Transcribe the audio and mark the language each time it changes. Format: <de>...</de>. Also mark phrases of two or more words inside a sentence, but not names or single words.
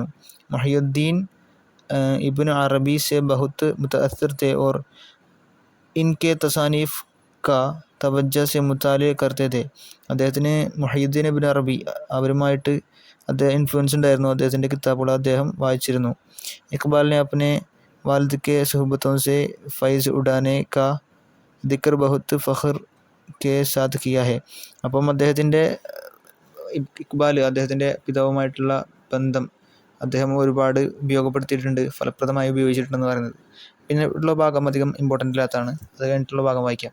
<ur>محی الدین ابن عربی سے بہت متاثر تھے اور انکے تصانیف کا توجہ سے مطالعہ کرتے تھے.</ur> <ml>അദ്ദേഹത്തിന് മുഹയ്യിദ്ദീൻ ഇബ്നു അറബി അവരുമായിട്ട് അദ്ദേഹം ഇൻഫ്ലുവൻസ് ഉണ്ടായിരുന്നു. അദ്ദേഹത്തിൻ്റെ കിതാബുകൾ അദ്ദേഹം വായിച്ചിരുന്നു.</ml> <ur>اقبال نے اپنے والد کے صحبتوں سے فیض اڑانے کا ذکر بہت فخر کے ساتھ کیا ہے.</ur> <ml>അപ്പം അദ്ദേഹത്തിൻ്റെ ഇഖ്ബാൽ അദ്ദേഹത്തിൻ്റെ പിതാവുമായിട്ടുള്ള ബന്ധം അദ്ദേഹം ഒരുപാട് ഉപയോഗപ്പെടുത്തിയിട്ടുണ്ട്, ഫലപ്രദമായി ഉപയോഗിച്ചിട്ടുണ്ടെന്ന് പറയുന്നത്. പിന്നെ ഉള്ള ഭാഗം അധികം ഇമ്പോർട്ടൻ്റ് ഇല്ലാത്തതാണ്, അത് കഴിഞ്ഞിട്ടുള്ള ഭാഗം വായിക്കാം.</ml>